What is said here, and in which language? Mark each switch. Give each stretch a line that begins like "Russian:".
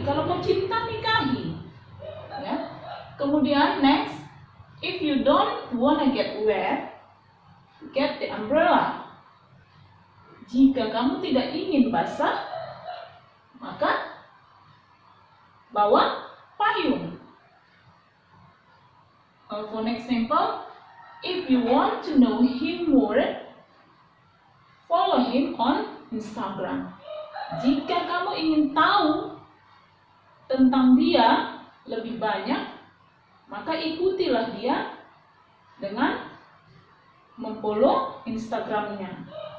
Indonesian: Kalau mau cinta, nikahi. Ya. Kemudian
English: next, if you don't wanna get wet, get the umbrella.
Indonesian: Jika kamu tidak ingin basah, maka bawa payung.
English: For example, if you want to know him more, follow him on Instagram.
Indonesian: Jika kamu ingin tahu tentang dia lebih banyak, maka ikutilah dia dengan memfollow Instagramnya.